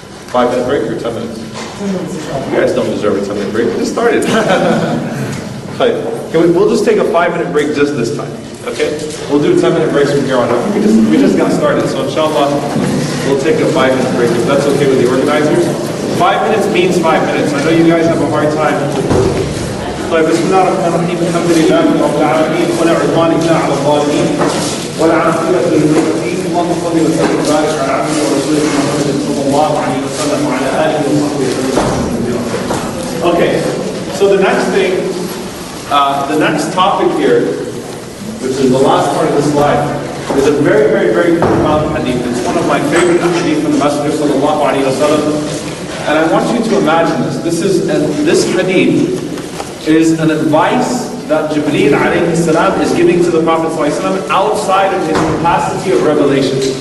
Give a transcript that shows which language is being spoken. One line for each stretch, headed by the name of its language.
English: 5-minute break or 10 minutes? You guys don't deserve a 10-minute break. We just started. We'll just take a 5-minute break just this time. Okay? We'll do 10-minute breaks from here on out. We just got started, so inshallah, we'll take a 5-minute break if that's okay with the organizers. 5 minutes means 5 minutes. I know you guys have a hard time.
Arabic: طيب بسم الله الرحمن الرحيم الحمد لله رب العالمين ولا عدوان الا على الظالمين والعاقبة للمتقين اللهم صل وسلم وبارك على عبدك ورسولك محمد صلى الله عليه وسلم وعلى آله وصحبه وسلم.
English: Okay, so the next thing, the next topic here, which is the last part of the slide, is a very, very, very profound hadith. It's one of my favorite hadith from the Messenger sallallahu alaihi wasallam, and I want you to imagine this. This hadith is an advice that Jibreel alayhi salam is giving to the Prophet sallallahu alaihi wasallam outside of his capacity of revelation.